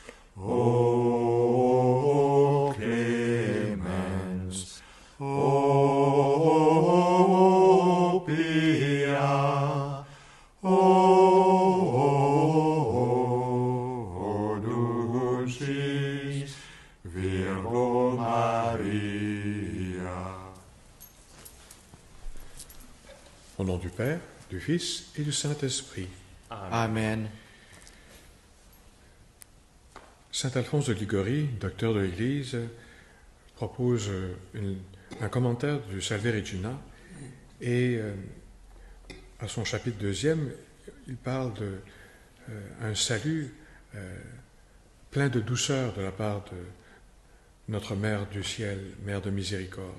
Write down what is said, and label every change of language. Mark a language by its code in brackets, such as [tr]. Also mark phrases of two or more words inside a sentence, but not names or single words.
[la] O clemens, o pia, o dulcis Virgo Maria. [fr] Au nom du Père, du Fils et du Saint-Esprit. Amen. Saint Alphonse de Liguori, docteur de l'Église, propose un commentaire du Salve Regina et à son chapitre 2e, il parle d'un salut plein de douceur de la part de notre Mère du ciel, Mère de miséricorde.